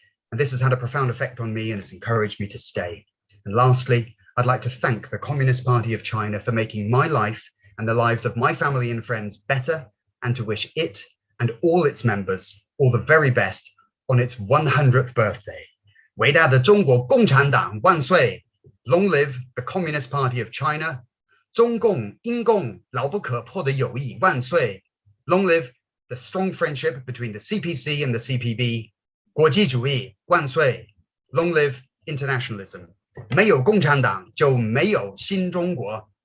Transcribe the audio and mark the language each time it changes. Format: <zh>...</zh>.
<en>And this has had a profound effect on me and has encouraged me to stay. And lastly, I'd like to thank the Communist Party of China for making my life and the lives of my family and friends better, and to wish it and all its members all the very best on its 100th birthday.</en> <zh>伟大的中国共产党万岁!</zh> <en>Long live the Communist Party of China!</en> <zh>中共英共牢不可破的友谊万岁!</zh> <en>Long live the strong friendship between the CPC and the CPB!</en> <zh>国际主义万岁!</zh> <en>Long live internationalism!</en> <zh>没有共产党就没有新中国.</zh>